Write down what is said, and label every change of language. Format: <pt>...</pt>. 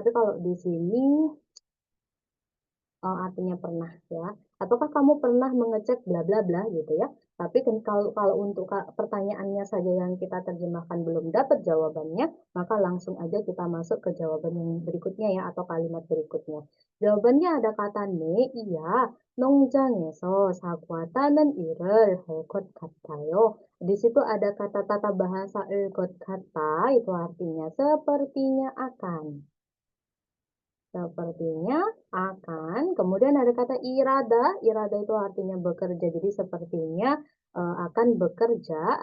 <id>Tapi kalau di sini artinya pernah ya. Ataukah kamu pernah mengecek bla bla bla gitu ya. Tapi kan kalau untuk pertanyaannya saja yang kita terjemahkan belum dapat jawabannya, maka langsung aja kita masuk ke jawaban yang berikutnya ya atau kalimat berikutnya. Jawabannya ada kata ne, iya.</id> <ko>농장에서 사과 따는 일을 할 것 같아요.</ko> <id>Di situ ada kata tata bahasa</id> <ko>것 같다,</ko> <id>itu artinya sepertinya akan. Sepertinya akan. Kemudian ada kata irada. Irada itu artinya bekerja. Jadi sepertinya akan bekerja.</id>